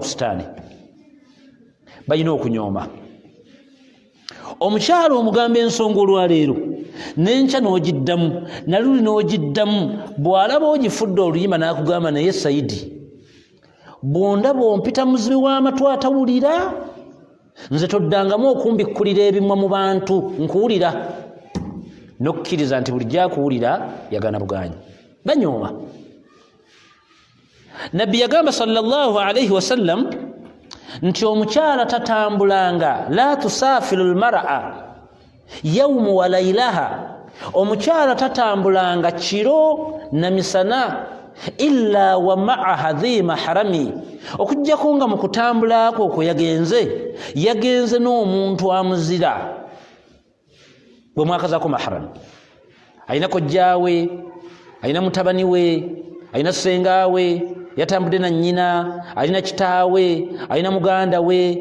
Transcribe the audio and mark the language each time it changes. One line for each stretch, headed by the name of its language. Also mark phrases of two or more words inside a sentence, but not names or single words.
Ganda: sitaani balina okunyooma omukyalo omugamba ensonga olwaleero n'enkya n'ogiddamu naluli n'ogiddamu bw'alaba ogifudde oluyimba n'akugamba naye Saidi bw'ondaba ompita muzibi w'amatu atawulira nze toddangamu okumbikkulira ebimwa mu bantu nkuwulira n'okkiriza nti buli gyakuwulira yagana buganyi banyooma nabbi yagamba
Arabic: صلى الله عليه وسلم
Ganda: nti omukyala tatambulanga
Arabic: لا تسافر المرأة يوم وليلة
Ganda: omukyala tatambulanga kiro na misana
Arabic: إلا ومعها ذي محرم
Ganda: okujjako nga mu kutambulako okwo yagenze n'omuntu amuzira bwe mwakazaako mahram ayina kojjaawe ayina mutabani we ayina ssengawe yatambudde na nnyina alina kitaawe alina muganda we